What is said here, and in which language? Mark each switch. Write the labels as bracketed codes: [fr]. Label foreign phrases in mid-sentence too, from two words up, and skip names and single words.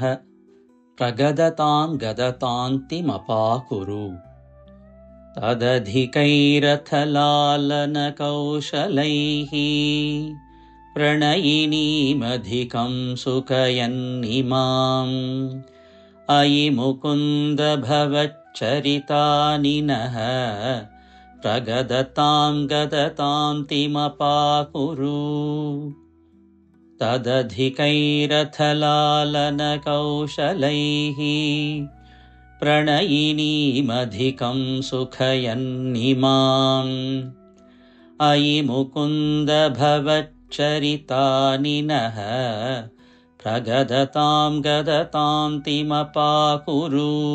[sa] പ്രഗദതാം ഗദതാന്തിമപാകുരു. തദധികൈരഥ ലാലന കൗശലൈഃ. പ്രണയിനീമധികം സുഖയൻ നിമാം. अयि मुकुन्द भवच्चरितानि नः प्रगदतां गदतान्तिमपाकुरु तदधिकैरथलालनकौशलैः प्रणयिनीमधिकं सुखयन्निमाम् अयि मुकुन्द भवच्चरितानि नः प्रगदतां गदतान्तिमपाकुरु